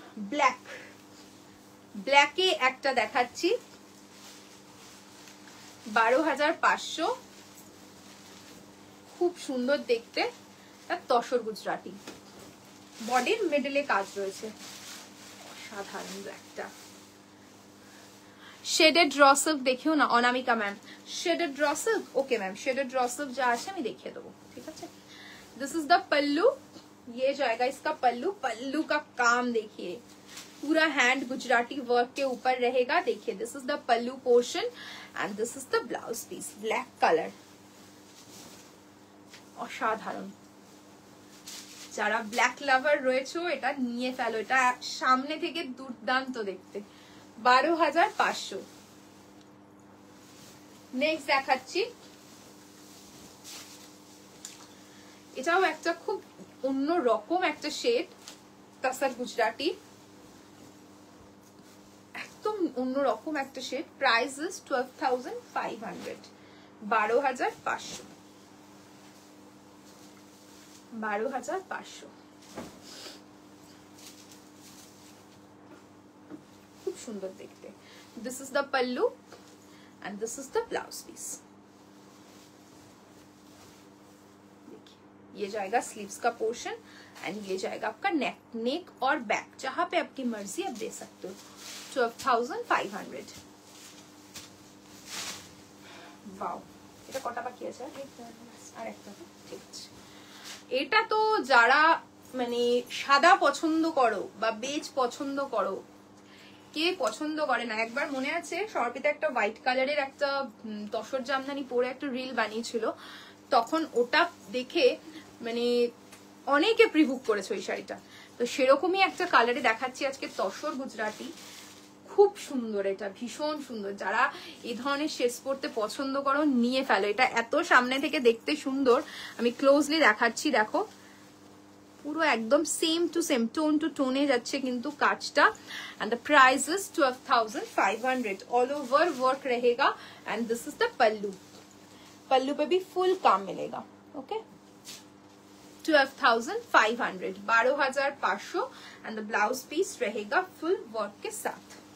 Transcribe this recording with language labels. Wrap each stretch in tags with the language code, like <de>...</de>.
<bn>Black, ব্ল্যাকে একটা দেখাচ্ছি 12,500, খুব সুন্দর দেখতে, তসর গুজরাটি, বডির মিডলে কাজ রয়েছে, সাধারণ ব্ল্যাকটা।</bn> <hi>शेडेड रॉ सिल्क देखियो ना Anamika ma'am, shaded raw silk, okay ma'am, shaded raw silk</hi> <bn>যা আছে আমি দেখিয়ে দেবো, ঠিক আছে।</bn> <en>this is the pallu,</en> <hi>ये जाएगा इसका पल्लू। पल्लू का काम देखिए, पूरा हैंड गुजराती वर्क के ऊपर रहेगा, देखिए।</hi> <en>this is the pallu portion and this is the blouse piece, black colour,</en> <bn>অসাধারণ। যারা ব্ল্যাক লাভার রয়েছে এটা নিয়ে ফেলো, এটা সামনে থেকে দুর্দান্ত দেখতে। 12,500। নেক্সট দেখাচ্ছি, এটাও একটা খুব অন্য রকম একটা শেড, তাসার গুজরাটি, একদম অন্যরকম একটা শেড।</bn> <en>Price is 12,500, 12,500, 12,500।</en> <bn>খুব সুন্দর দেখতে।</bn> <en>This is the pallu and this is the blouse piece।</en> <hi>ये जाएगा स्लीव्स का पोर्शन एंड ये जाएगा आपका नेक और बैक, जहां पे आपकी मर्जी आप दे सकते हो। 12,500।</hi> <bn>वाओ, এটা কটা বাকি আছে? আর একটা, ঠিক আছে। এটা তো যারা মানে সাদা পছন্দ করো বা বেজ পছন্দ করো, কে পছন্দ করে না? একবার মনে আছে সর্পিতা একটা হোয়াইট কালারের একটা তসর জামদানি পরে একটা রিল বানিয়েছিল, তখন ওটা দেখে মানে অনেকে প্রিভুক করেছে ওই শাড়িটা। তো সেরকমই একটা কালারে দেখাচ্ছি আজকে তসর গুজরাটি। খুব সুন্দর, এটা ভীষণ সুন্দর। যারা এই ধরনের শেডস পরতে পছন্দ করো নিয়ে ফেলো। এটা এত সামনে থেকে দেখতে সুন্দর, আমি ক্লোজলি দেখাচ্ছি। দেখো পুরো একদম same to same, tone two টোনে যাচ্ছে কিন্তু কাজটা।</bn> <en>And the price is 12,500।</en> <hi>All over work रहेगा</hi> <en>And this is the pallu.</en> <hi>पल्लू पे भी फुल काम मिलेगा। Okay, 12,500, 12,500 and the blouse piece रहेगा फुल वर्क के साथ।</hi>